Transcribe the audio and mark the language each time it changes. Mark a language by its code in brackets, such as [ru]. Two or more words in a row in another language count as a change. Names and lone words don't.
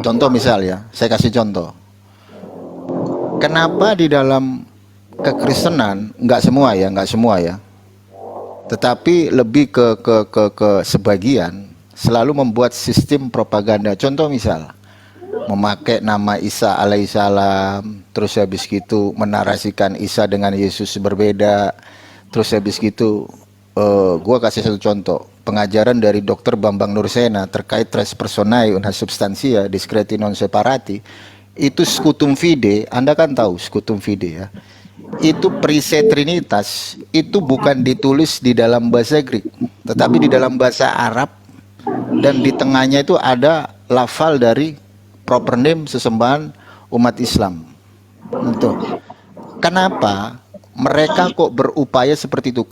[id] Contoh misal ya, saya kasih contoh. Kenapa di dalam kekristenan, nggak semua ya, tetapi lebih ke sebagian selalu membuat sistem propaganda. Contoh misal, memakai nama Isa alaihissalam, terus habis gitu menarasikan Isa dengan Yesus berbeda, terus habis gitu, gua kasih satu contoh, pengajaran dari Dr. [la] Bambang Nursena terkait res personae una substantia discreti non separati, itu scutum fide. [id] Anda kan tahu [la] scutum fide [id] ya, itu perisai Trinitas itu bukan ditulis di dalam bahasa Greek, tetapi di dalam bahasa Arab, dan di tengahnya itu ada lafal dari [en] proper name [id] sesembahan umat Islam. Itu kenapa mereka kok berupaya seperti itu?